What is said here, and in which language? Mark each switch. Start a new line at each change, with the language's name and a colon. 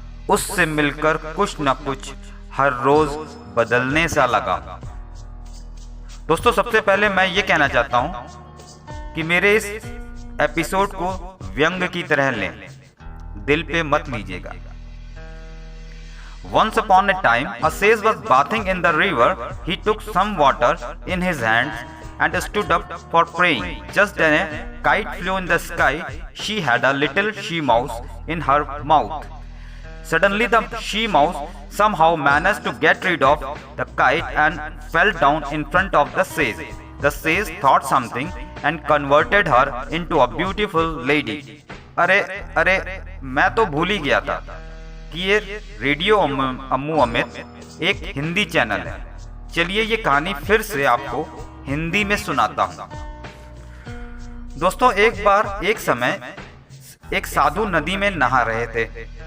Hindi: उससे मिलकर कुछ न कुछ हर रोज बदलने सा लगा। दोस्तों, सबसे पहले मैं ये कहना चाहता हूं कि मेरे इस एपिसोड को व्यंग की तरह लें, दिल पे मत लीजिएगा।
English: Once upon a time, a sage was bathing in the river. He took some water in his hands and stood up for praying. Just then a kite flew in the sky. She had a little she mouse in her mouth. Suddenly the she mouse somehow managed to get rid of the kite and fell down in front of the sage. The sage thought something and converted her into a beautiful lady.
Hindi: अरे मैं तो भूल ही गया था कि ये radio अम्मू अमित एक Hindi channel है। चलिए ये कहानी फिर से आपको हिंदी में सुनाता हूँ। दोस्तों, एक समय एक साधु नदी में नहा रहे थे।